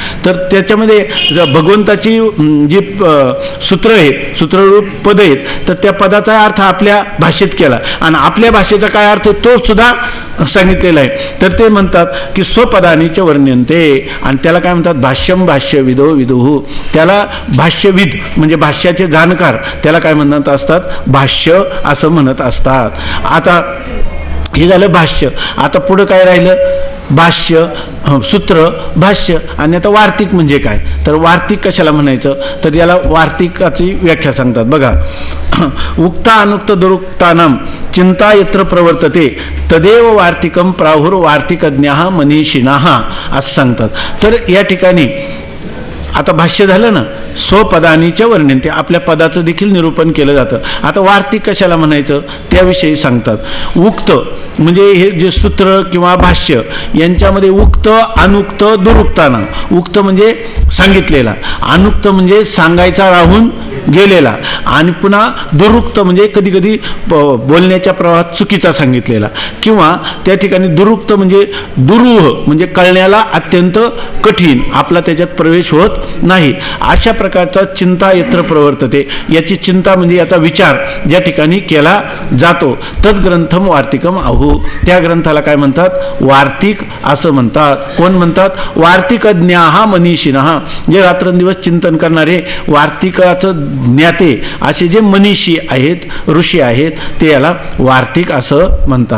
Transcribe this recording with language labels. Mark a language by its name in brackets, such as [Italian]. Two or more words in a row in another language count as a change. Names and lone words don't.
[Marathi] तर त्याच्यामध्ये भगवंताची जी सूत्र आहेत, सूत्ररूप पद आहेत, तर त्या पदाचा अर्थ आपल्या भाषेत केला आणि आपल्या भाषेचा काय अर्थ तो सुद्धा सांगितलेला आहे. तर ते म्हणतात की [Sanskrit] स्वपदानीच्या वर्ण्यंते, [Marathi] आणि त्याला काय म्हणतात? [Sanskrit] भाष्यम भाष्यविदो विदुः. [Marathi] त्याला भाष्यविद म्हणजे भाष्याचे जाणकार त्याला काय म्हणत असतात? भाष्य असं म्हणत असतात. आता हे झालं भाष्य. आता पुढं काय राहिलं? भाष्य, सूत्र, भाष्य. आणि आता वार्तिक म्हणजे काय? तर वार्तिक कशाला म्हणायचं? तर याला वार्तिकाची व्याख्या सांगतात बघा. [Sanskrit] उक्ता अनुक्त दुरुक्तानाम चिंता यत्र प्रवर्तते तदेव वार्तिकम प्राहुर वार्तिकज्ञाः मनीषिणाः [Marathi] असं सांगतात. तर या ठिकाणी आता भाष्य झालं ना, [Sanskrit] स्वपदानीच्या वर्णनते, [Marathi] आपल्या पदाचं देखील निरूपण केलं जातं. आता वार्तिक कशाला म्हणायचं त्याविषयी सांगतात. उक्त म्हणजे हे जे सूत्र किंवा भाष्य यांच्यामध्ये उक्त, अनुक्त, दुरुक्ताना. उक्त म्हणजे सांगितलेला, अनुक्त म्हणजे सांगायचा राहून गेलेला, आणि पुन्हा दुरुक्त म्हणजे कधी कधी बोलण्याच्या प्रवाहात चुकीचा सांगितलेला, किंवा त्या ठिकाणी दुरुक्त म्हणजे दुरूह म्हणजे कळण्याला अत्यंत कठीण, आपला त्याच्यात प्रवेश होत नाही. अशा प्रकारचा [Sanskrit] चिंता यत्र प्रवर्तते, [Marathi] याची चिंता म्हणजे याचा विचार ज्या ठिकाणी केला जातो. [Sanskrit] तद्ग्रंथम वार्तिकम आहू. [Marathi] त्या ग्रंथाला काय म्हणतात? वार्तिक असं म्हणतात. कोण म्हणतात? [Sanskrit] वार्तिकज्ञाः मनीषिणः. [Marathi] जे रात्रंदिवस चिंतन करणारे वार्तिकाचं ज्ञाते असे जे मनीषी आहेत, ऋषी आहेत, ते याला वार्तिक असं म्हणतात.